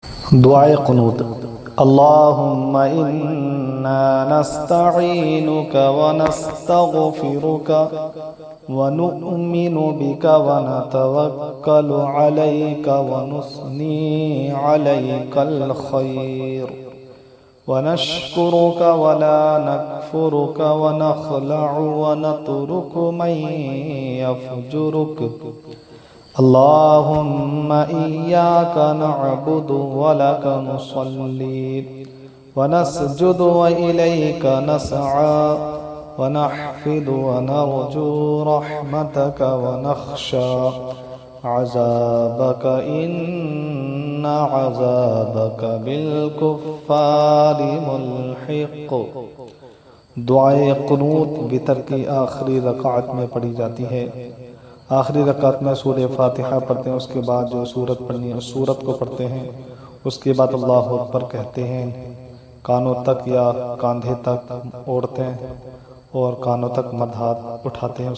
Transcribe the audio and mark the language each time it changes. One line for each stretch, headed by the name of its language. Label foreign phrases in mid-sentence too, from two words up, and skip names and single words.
Hindi: दुआए क़ुनूत।
Arabic: اللهم إنا نستعينك و نستغفرك و نؤمن بك و نتوكل عليك و نثني عليك الخير و نشكرك و لا نكفرك و نخلع و نترك من يفجرك. اللهم إياك نعبد و لك نصلي و نسجد و إليك نسعى و نحفد و نرجو رحمتك و نخشى عذابك إن عذابك بالكفار ملحق.
Hindi: दुआए क़ुनूत वितर की आखिरी रकात में पढ़ी जाती है। आखिरी रकात में सूरह फातिहा पढ़ते हैं, उसके बाद जो सूरत पढ़नी है उस सूरत को पढ़ते हैं। उसके बाद
Arabic: الله أكبر
Hindi: कहते हैं, कानों तक या कंधे तक ओढ़ते हैं और कानों तक मद हाथ उठाते हैं।